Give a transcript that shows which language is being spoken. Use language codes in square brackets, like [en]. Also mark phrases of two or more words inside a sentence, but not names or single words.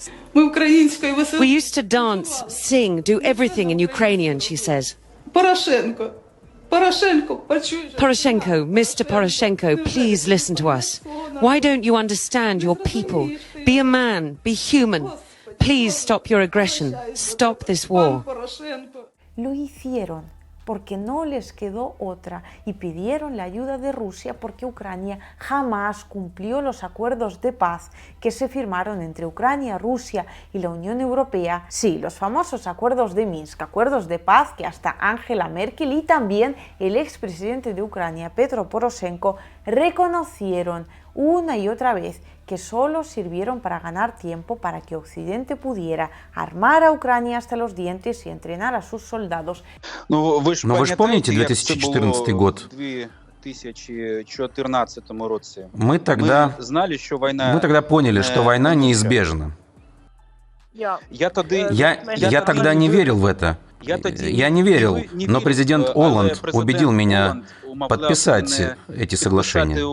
[en] We used to dance, sing, do everything in Ukrainian, she says. Poroshenko, Mr. Poroshenko, please listen to us. Why don't you understand your people? Be a man, be human. Please stop your aggression. Stop this war. [es] Lo hicieron porque no les quedó otra y pidieron la ayuda de Rusia porque Ucrania jamás cumplió los acuerdos de paz que se firmaron entre Ucrania, Rusia y la Unión Europea. Sí, los famosos acuerdos de Minsk, acuerdos de paz que hasta Angela Merkel y también el expresidente de Ucrania, Petro Poroshenko, reconocieron una y otra vez que solo sirvieron para ganar tiempo para que Occidente pudiera armar a Ucrania hasta los dientes y entrenar a sus soldados. [ru] Но вы же помните 2014 год? Мы тогда поняли, что война неизбежна. Я тогда не верил в это. Я не верил, но президент Олланд убедил меня подписать эти соглашения.